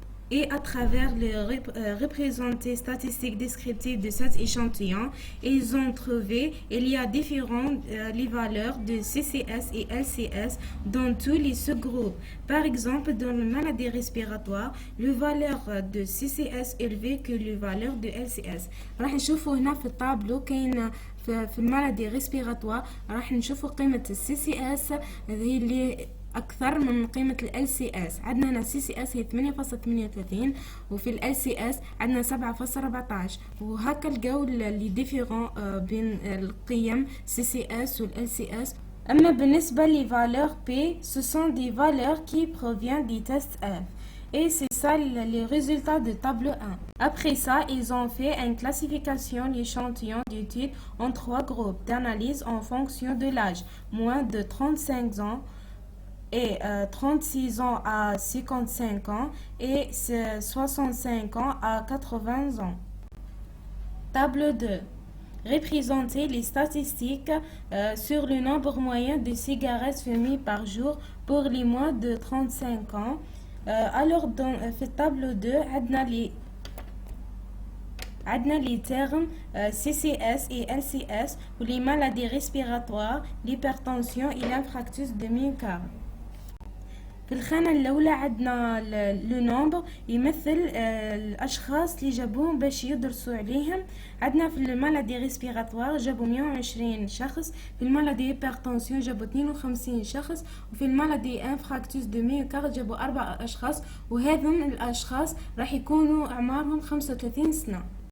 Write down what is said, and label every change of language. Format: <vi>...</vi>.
<fr>Et à travers les représentées statistiques descriptives de cet échantillon, ils ont trouvé il y a différentes les valeurs de CCS et LCS dans tous les sous-groupes. Par exemple, dans la maladie respiratoire, le valeur de CCS est élevée que le valeur de LCS.</fr> <ar>راح نشوفوا هنا في الطابلو كاين في المالادي ريسبيراتوار راح نشوفوا قيمة السي سي اس هي اللي أكثر من قيمة ال LCS. عندنا هنا CCS هي 8.38 وفي ال LCS عندنا 7.14 وهكا لقاو لي ديفيرون بين القيم CCS وال LCS. أما بالنسبة لي</ar> <fr>valeurs P, ce sont des valeurs qui proviennent du test F. Et c'est ça les résultats du tableau 1. Après ça, ils ont fait une classification d'échantillons d'études en 3 groupes d'analyse en fonction de l'âge, moins de 35 ans et 36 ans à 55 ans et 65 ans à 80 ans. Tableau 2. Représenter les statistiques sur le nombre moyen de cigarettes fumées par jour pour les moins de 35 ans. Alors dans le tableau 2</fr> <ar>عندنا</ar> <fr>les termes CCS et LCS ou les maladies respiratoires, l'hypertension et l'infarctus de myocarde.</fr> <ar>في الخانة الأولى عندنا لو نومبر يمثل الأشخاص اللي جابوهم باش يدرسوا عليهم. عندنا في المالادي ريسبيراتوار جابوا 120 شخص، في المالادي هيبرتنسيون جابوا 52 شخص، وفي المالادي انفراكتوس دو ميوكارد جابوا 4 أشخاص، وهذم الأشخاص راح يكونوا أعمارهم 35 سنة.</ar>